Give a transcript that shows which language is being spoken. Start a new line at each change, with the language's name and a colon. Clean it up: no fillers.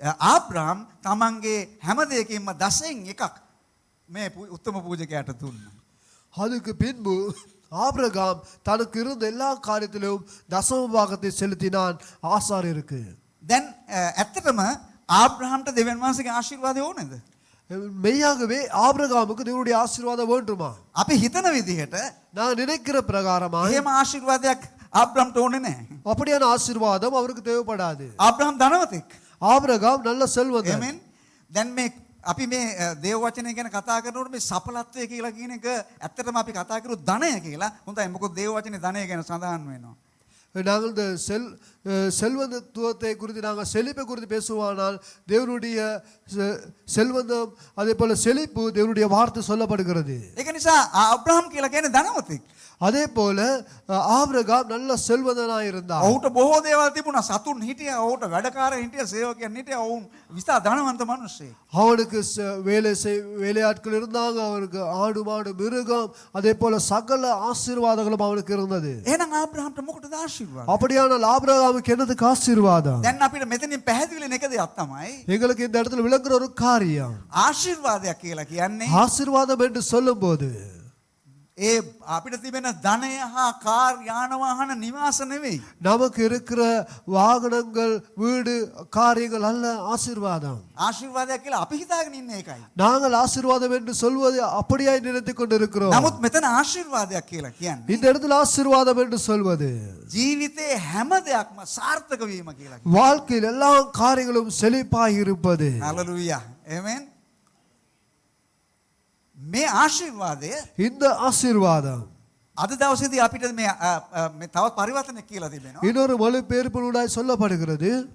Sinhala: ආබ්‍රහම් තමන්ගේ හැම දෙයකින්ම 10න් එකක් මේ උත්තම පූජකයාට දුන්නා.
Tamil: அதுக்கு பின்பு ஆபிரகாம் தனக்கு இருந்த எல்லா காரியத்திலும் தசம பாகத்தை செலுத்தினான் ஆசாரியருக்கு.
Sinhala: දැන් ඇත්තටම ආබ්‍රහම්ට දෙවියන් වහන්සේගේ ආශිර්වාදය ඕනේද?
Tamil: மெய்யாகவே ஆபிரகாமுக்கு தேவனுடைய ஆசீர்வாதம் வேண்டுமா?
Sinhala: අපි හිතන විදිහට
Tamil: நான் நினைக்கிற பிரகாரமாக
Sinhala: එහෙම ආශිර්වාදයක් ආබ්‍රහම්ට ඕනේ නැහැ.
Tamil: அப்படியான ஆசீர்வாதம் அவருக்கு தேவைப்படாது.
Sinhala: ආබ්‍රහම් ධනවතෙක්.
Tamil: ආபிரகாம் நல்ல செல்வந்தன். Amen.
Sinhala: දැන් මේ අපි මේ දේව වචනය ගැන කතා කරනකොට මේ සඵලත්වය කියලා කියන එක ඇත්තටම අපි කතා කරුවොත් ධනය කියලා. හොඳයි මොකද දේව වචනේ ධනය ගැන සඳහන් වෙනවා.
Tamil: நாங்கள் இந்த செல்வந்தத்துவத்தை குறித்து நாங்கள் செழிப்பை குறித்து பேசுவானால் தேவனுடைய செல்வந்தம் அதே போல செழிப்பு தேவனுடைய வார்த்தை சொல்லப்படுகிறது.
Sinhala: ඒක නිසා ආබ්‍රහම් කියලා කියන්නේ ධනවතෙක්.
Tamil: அதே போல ஆபிரகாம் நல்ல செல்வந்தனாக இருந்தார்.
Sinhala: ඔහුට බොහෝ දේවල් තිබුණා. සතුන් හිටියා, ඔහුට වැඩකාරයන් හිටියා, සේවකයන් හිටියා. ඔවුන් විශාල ධනවන්ත මිනිස්සෙක්.
Tamil: அவனுக்கு வேலையாட்கள் இருந்தாங்க, அவனுக்கு ஆடு மாடு மிருகம் அதே போல சகல ஆசீர்வாதங்களும் அவனுக்கு இருந்தது.
Sinhala: එහෙනම් ආබ්‍රහම්ට මොකටද ආශිර්වාද?
Tamil: அப்படியானால் ஆபிரகாமுக்கு என்னதுக்கு ஆசீர்வாதம்?
Sinhala: දැන් අපිට මෙතනින් පැහැදිලි වෙන එක දෙයක් තමයි
Tamil: எங்களுக்கு இந்த இடத்துல விளங்குற ஒரு காரியம்,
Sinhala: ආශිර්වාදයක් කියලා කියන්නේ
Tamil: ஆசீர்வாதம் என்று சொல்லும்போது
Sinhala: ඒ අපිට තිබෙන ධනය හා කාර් යාන වාහන නිවාස නෙවෙයි.
Tamil: நமக்கு இருக்கிற வாகனங்கள் வீடு காரியங்கள் அல்ல ஆசீர்வாதம்.
Sinhala: ආශිර්වාදයක් කියලා අපි හිතාගෙන ඉන්නේ ඒකයි.
Tamil: நாங்கள் ஆசீர்வாதம் என்று சொல்வது அப்படியாய் நினைத்துக் கொண்டிருக்கிறோம்.
Sinhala: නමුත් මෙතන ආශිර්වාදයක් කියලා කියන්නේ
Tamil: இந்த இடத்துல ஆசீர்வாதம் என்று சொல்வது
Sinhala: ජීවිතේ හැම දෙයක්ම සාර්ථක වීම කියලා.
Tamil: வாழ்க்கையில் எல்லா காரியங்களும் செழிப்பாய் இருப்பது. හalleluya. Amen.
Sinhala: මේ ආශිර්වාදය
Tamil: இந்த ஆசீர்வாதம்
Sinhala: අද දවසේදී අපිට මේ තවත් පරිවර්තනයක් කියලා තිබෙනවා.
Tamil: இன்னொரு மொழிபெயர்ப்பினூடாய் சொல்லப்படுகிறது.